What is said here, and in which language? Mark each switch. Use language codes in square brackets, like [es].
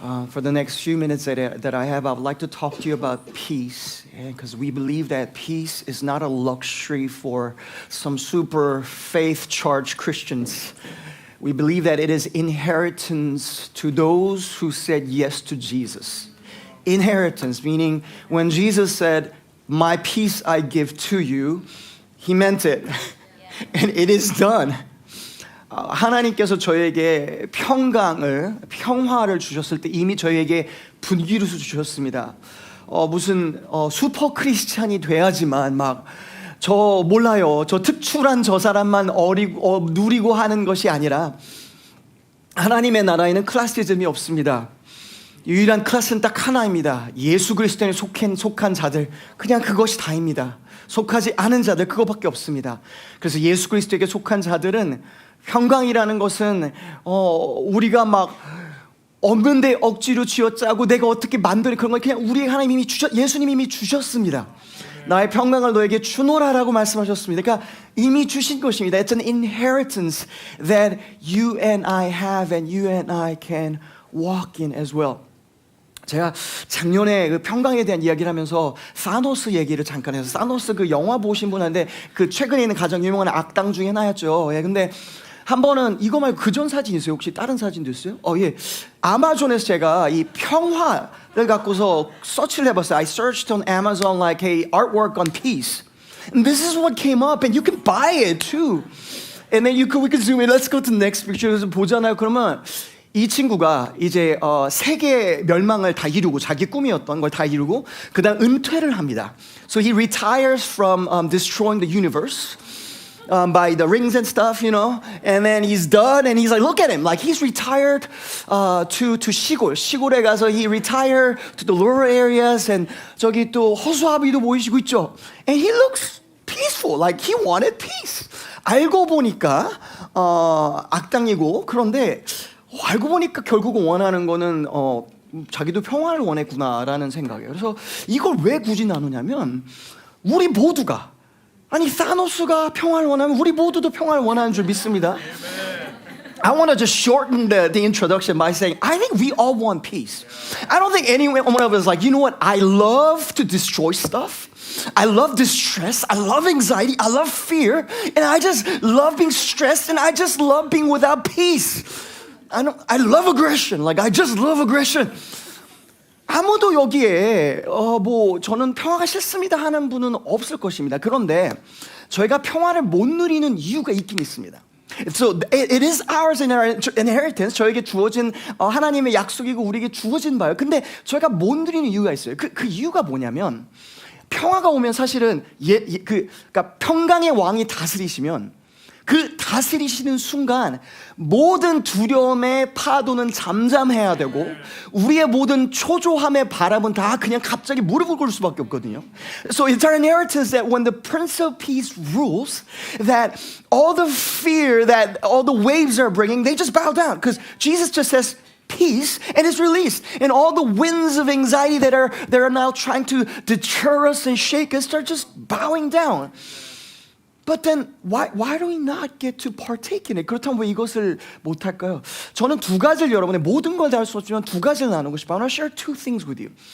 [en] For the next few minutes that I have, I would like to talk to you about peace, because we believe that peace is not a luxury for some super faith-charged Christians. We believe that it is inheritance to those who said yes to Jesus. Inheritance, meaning when Jesus said, "My peace I give to you," He meant it. And it is done. [ko] 하나님께서 저에게 평화를 주셨을 때 이미 저에게 분기를 주셨습니다. 무슨 슈퍼 크리스찬이 돼야지만 막 저 몰라요. 저 특출한 저 사람만 누리고 하는 것이 아니라 하나님의 나라에는 클래시즘이 없습니다. 유일한 클래스는 딱 하나입니다. 예수 그리스도에 속한 자들, 그냥 그것이 다입니다. 속하지 않은 자들, 그거밖에 없습니다. 그래서 예수 그리스도에게 속한 자들은 평강이라는 것은 우리가 막 없는데 억지로 쥐어짜고 내가 어떻게 만들어 그런 걸 그냥 우리 하나님이 예수님이 이미 주셨습니다. 나의 평강을 너에게 주노라라고 말씀하셨습니다. 그러니까 이미 주신 것입니다. [en] It's an inheritance that you and I have and you and I can walk in as well. [ko] 제가 작년에 그 평강에 대한 이야기를 하면서 사노스 얘기를 잠깐 해서 사노스 그 영화 보신 분한테 그 최근에 있는 가장 유명한 악당 중에 하나였죠. 근데 한 번은 이거 말고 그전 사진 있어요? 혹시 다른 사진도 있어요? 예. 아마존에서 제가 이 평화를 갖고서 서치를 해봤어요. [en] I searched on Amazon like a artwork on peace. And this is what came up. And you can buy it too. And then we can zoom in. Let's go to the next picture. [ko] 그래서 보잖아요. 그러면 이 친구가 이제 세계 멸망을 다 이루고 자기 꿈이었던 걸 다 이루고 그다음 은퇴를 합니다. [en] So he retires from destroying the universe. By the rings and stuff, you know, and then he's done, and he's like, look at him, like he's retired to [ko] 시골에 가서 [en] he retired to the rural areas, and [ko] 저기 또 허수아비도 보이시고 있죠, [en] and he looks peaceful, like he wanted peace. [ko] 알고 보니까 악당이고 그런데 알고 보니까 결국은 원하는 거는 자기도 평화를 원했구나라는 생각이에요. 그래서 이걸 왜 굳이 나누냐면 우리 모두가 아니 사노스가 평화를 원하면 우리 모두도 평화를 원하는 줄 믿습니다. [en] I want to just shorten the introduction by saying I think we all want peace. I don't think anyone of us is like, you know what, I love to destroy stuff. I love distress. I love anxiety. I love fear. And I just love being stressed and I just love being without peace. I love aggression. Like I just love aggression. [ko] 아무도 여기에 저는 평화가 싫습니다 하는 분은 없을 것입니다. 그런데 저희가 평화를 못 누리는 이유가 있긴 있습니다. [en] So it is ours inheritance. [ko] 저에게 주어진 하나님의 약속이고 우리에게 주어진 바예요. 근데 저희가 못 누리는 이유가 있어요. 그 이유가 뭐냐면 평화가 오면 사실은 그러니까 평강의 왕이 다스리시면 그 다스리시는 순간 모든 두려움의 파도는 잠잠해야 되고 우리의 모든 초조함의 바람은 다 그냥 갑자기 무릎을 꿇을 수밖에 없거든요. [en] So it's our inheritance that when the Prince of Peace rules, that all the fear that all the waves are bringing, they just bow down because Jesus just says peace and is released, and all the winds of anxiety that are now trying to deter us and shake us start just bowing down. But then why do we not get to partake in it? [ko] 그렇다면 왜 이것을 못 할까요? 저는 두 가지를 여러분의 모든 걸 다 할 수 없지만 두 가지를 나누고 싶어요. [en] I want to share two things with you.